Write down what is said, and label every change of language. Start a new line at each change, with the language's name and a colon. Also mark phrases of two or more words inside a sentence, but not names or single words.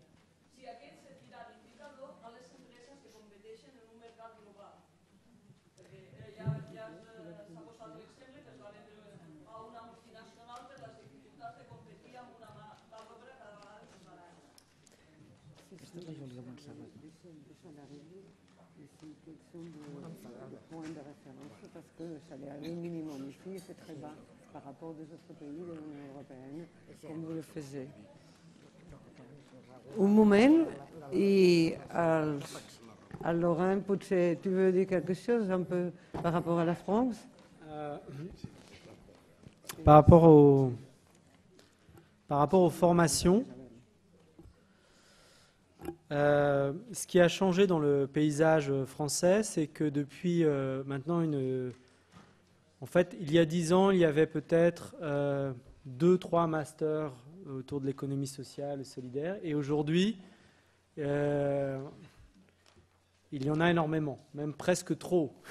Catalan: Si aquest se tira l'indicador a les empreses que competeixen en un mercat global. Perquè ja s'ha posat l'exemple que es va vendre a una multinacional per les dificultats de competir amb una mà d'obra cada vegada més barata. Aquesta és la Júlia Montserrat.
French: Point de référence parce que le salaire minimum ici est très bas par rapport aux autres pays de l'Union européenne, comme vous le faisiez.
Catalan: Un moment, i Laurent, potser
French: tu veux dire quelque chose un peu par rapport à la France? Par rapport aux formations, ce qui a changé dans le paysage français, c'est que depuis maintenant en fait, il y a 10 ans, il y avait peut-être 2-3 masters autour de l'économie sociale et solidaire, et aujourd'hui, il y en a énormément, même presque trop.